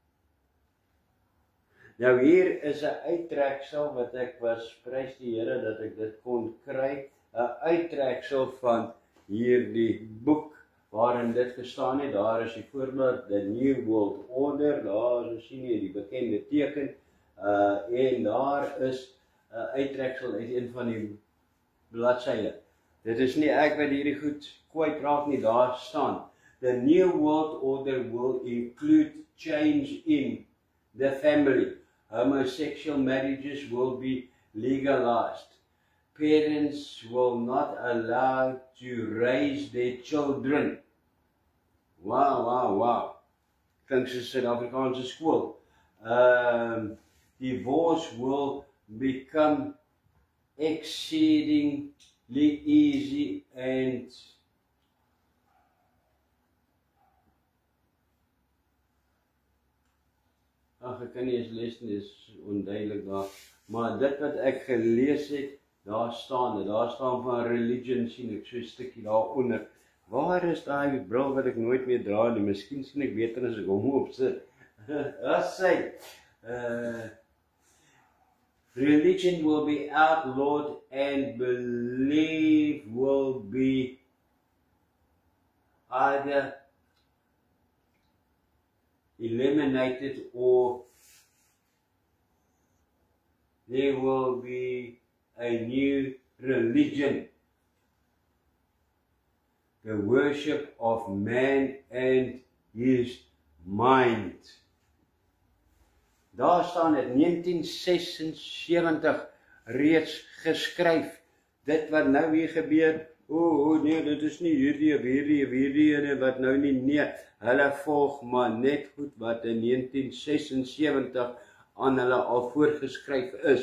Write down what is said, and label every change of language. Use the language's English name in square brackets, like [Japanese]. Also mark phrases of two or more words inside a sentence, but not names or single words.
[Afrikaans] Nou hier is 'n uittreksel wat ek was, prys die Here dat ek dit kon kry, 'n uittreksel van hierdie boek waarin dit gestaan het. Daar is die voorblad, The New World Order, daar sien jy die bekende teken, en daar is 'n uittreksel uit een van die bladsye. Dit is nie ek wat hierdie goed kwyt raak nie, daar staan, [English] The New World Order will include change in the family. Homosexual marriages will be legalized. Parents will not allow to raise their children. Wow. [Afrikaans] Klink soos Suid-Afrikaanse skool. [English] Divorce will become exceedingly easy and [Afrikaans] ek kan nie eens lees nie, is onduidelik daar. Maar dit wat ek gelees het, daar staan van religion, sien ek so 'n stukkie daaronder. Waar is daai bril wat ek nooit meer dra nie? Miskien sien ek beter as ek hom opsit. As sê, [English] religion will be outlawed and belief will be either eliminated or there will be a new religion. The worship of man and his mind. [Afrikaans] Daar staan in 1976 reeds geskryf. Dit wat nou weer gebeur, nee, dit is nie hierdie ene wat nou nie, nee, hulle volg maar net goed wat in 1976 aan hulle al voorgeskryf is.